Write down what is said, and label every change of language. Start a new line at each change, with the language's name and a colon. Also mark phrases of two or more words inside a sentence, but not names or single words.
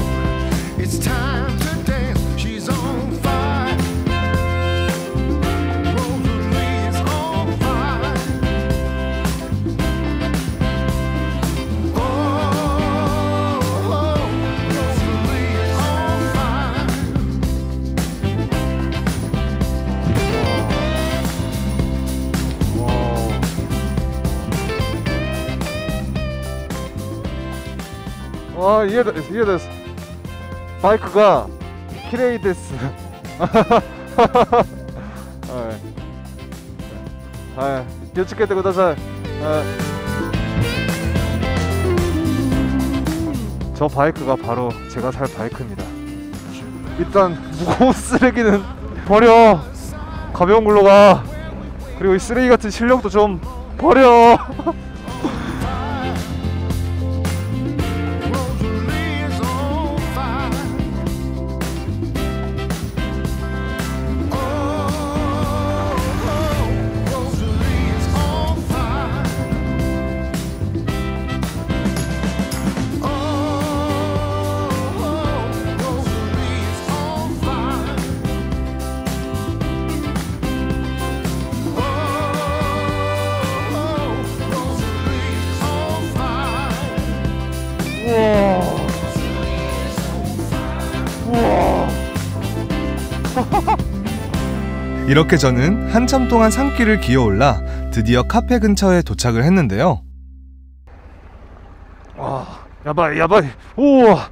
English: It's time to dance. She's on fire. Rosalie is on fire. Oh, Rosalie is on fire.
Korean: 와, 이해됐어. 바이크가
Japanese: きれいです. 気をつけてください.
Korean: 저 바이크가 바로 제가 살 바이크입니다. 일단 무거운 쓰레기는 버려. 가벼운 걸로 가. 그리고 이 쓰레기 같은 실력도 좀 버려.
English: Rosalie is on fire. Oh, Rosalie is on fire. Oh, Rosalie is on fire. Oh, Rosalie is on fire.
Korean: 이렇게 저는 한참 동안 산길을 기어올라 드디어 카페 근처에 도착을 했는데요. 와, 야바이. 우와.